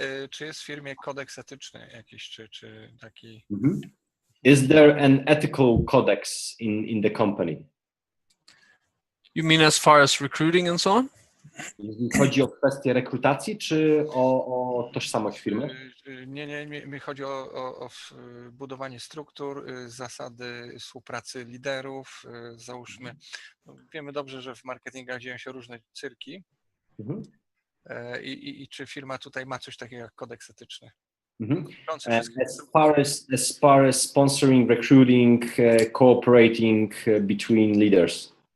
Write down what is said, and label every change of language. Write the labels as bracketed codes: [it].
[pl] Czy jest w firmie kodeks etyczny jakiś, czy taki... [en] Is there an ethical codex in the company? You mean as far as recruiting and so on? [pl] Jeżeli chodzi o kwestię rekrutacji, czy o tożsamość firmy? Nie, mi chodzi o budowanie struktur, zasady współpracy liderów, załóżmy. Wiemy dobrze, że w marketingach dzieją się różne cyrki. I czy firma tutaj ma coś takiego jak kodeks etyczny? [en] As far as sponsoring, recruiting, cooperating between leaders.